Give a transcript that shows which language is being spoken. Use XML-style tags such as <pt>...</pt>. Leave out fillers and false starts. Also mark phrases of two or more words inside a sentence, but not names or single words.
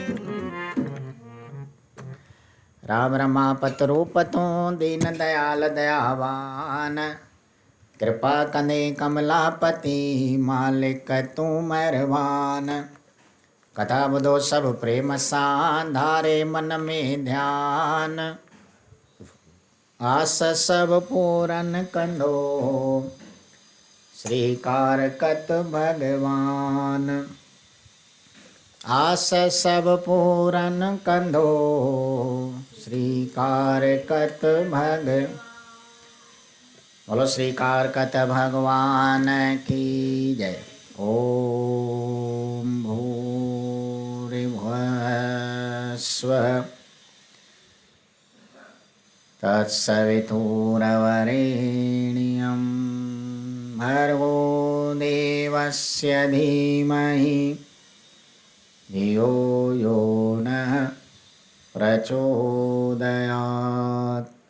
<sd>राम रमापत रूप तू दीन दयाल दयावान, कृपा कंदे कमलापति मालिक तू मेहरबान। कथा ॿुधो सभु प्रेम सां धारे मन में ध्यान, आस सब पूरन कंदो श्रीकारकत भगवान। आस सब पूरन कंधो, श्रीकारकत भग।</sd> <hi>बोलो श्रीकारकत भगवान की जय।</hi> <sa>ओम भूरिभुवस्सुः तत्सवितुर्वरेण्यं भर्गो देवस्य धीमहि धियो यो नः प्रचोदयात्।</sa>